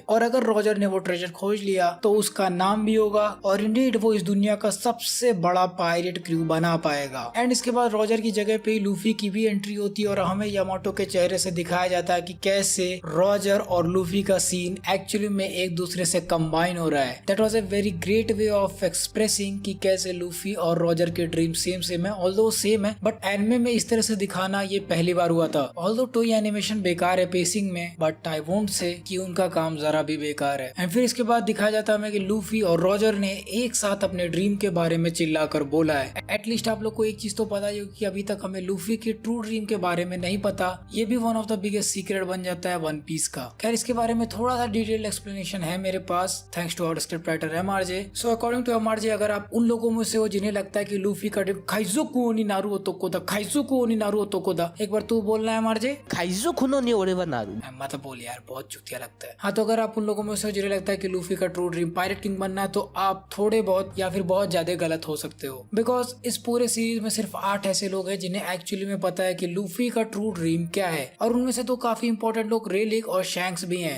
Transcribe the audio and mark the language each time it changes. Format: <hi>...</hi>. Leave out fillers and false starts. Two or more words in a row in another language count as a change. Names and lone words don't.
<hi>और अगर रॉजर ने वो ट्रेजर खोज लिया तो उसका नाम भी होगा और इंडीड वो इस दुनिया का सबसे बड़ा</hi> <en>pirate crew</en> <hi>बना पाएगा। एंड इसके बाद रॉजर की जगह पे लूफी की भी एंट्री होती है और हमें यामाटो के चेहरे से दिखाया जाता है कि कैसे रॉजर और लूफी का सीन एक्चुअली में एक दूसरे से कंबाइन हो रहा है।</hi> <en>that was a very great way of expressing</en> <hi>कि कैसे लूफी और रॉजर के</hi> <en>dream same</en> <hi>है,</hi> <en>although same</en> <hi>है,</hi> <en>but anime</en> <hi>में इस तरह से दिखाना ये पहली बार हुआ था। ऑल्दो टोई एनिमेशन बेकार है पेसिंग में,</hi> <en>but I won't say</en> <hi>कि उनका काम जरा भी बेकार है। एंड फिर इसके बाद दिखाया जाता है हमें कि लूफी और रॉजर ने एक साथ अपने ड्रीम के बारे में चिल्लाकर बोला है। एटलीस्ट आप लोग को एक चीज तो पता ही होगी कि अभी तक हमें लूफी के</hi> <en>true dream</en> <hi>के बारे में नहीं पता। ये भी</hi> <en>one of the biggest secret</en> <hi>बन जाता है वन पीस का। खैर, इसके बारे में थोड़ा सा</hi> <en>detailed explanation</en> <hi>है मेरे पास,</hi> <en>thanks to our script writer</en> <hi>एमआरजे।</hi> <en>so according to</en> <hi>एमआरजे, अगर आप उन लोगों में से हो जिन्हें लगता है कि लूफी का ड्रीम</hi> <ja>海賊王に なる 男海賊王に なる 男,</ja> <hi>एक बार तू बोलना है एमआरजे।</hi> <ja>海賊のに俺はなる</ja> <hi>मत बोल यार, बहुत चुतिया लगता है। हाँ, तो अगर आप उन लोगों में से हो जिन्हें लगता है कि लूफी का</hi> <en>true dream pirate king</en> <hi>बनना है, तो आप थोड़े बहुत या फिर बहुत ज्यादा गलत हो सकते हो। बिकॉज इस पूरे सीरीज में सिर्फ 8 ऐसे लोग हैं जिन्हें एक्चुअली में पता है कि लूफी का</hi> <en>true dream</en> <hi>क्या है, और उनमें से तो काफी इंपॉर्टेंट लोग रेलिक और शैंक्स भी हैं।</hi>